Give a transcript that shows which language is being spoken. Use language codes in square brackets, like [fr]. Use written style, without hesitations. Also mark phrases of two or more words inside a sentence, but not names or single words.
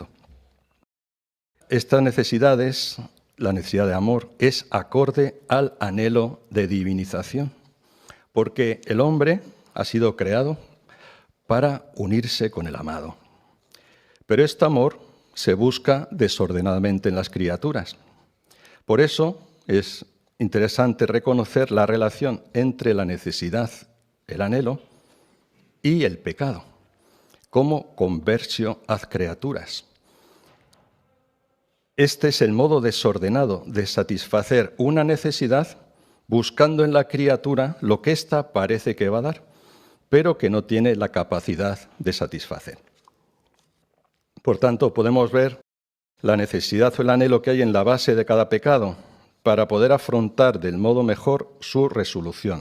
[es] Estas necesidades, la necesidad de amor, es acorde al anhelo de divinización, porque el hombre ha sido creado para unirse con el amado, Pero este amor se busca desordenadamente en las criaturas. Por eso es interesante reconocer la relación entre la necesidad, el anhelo, y el pecado, como [la] conversio ad creaturas. [es] Este es el modo desordenado de satisfacer una necesidad buscando en la criatura lo que ésta parece que va a dar, pero que no tiene la capacidad de satisfacer. Por tanto, podemos ver la necesidad o el anhelo que hay en la base de cada pecado para poder afrontar del modo mejor su resolución.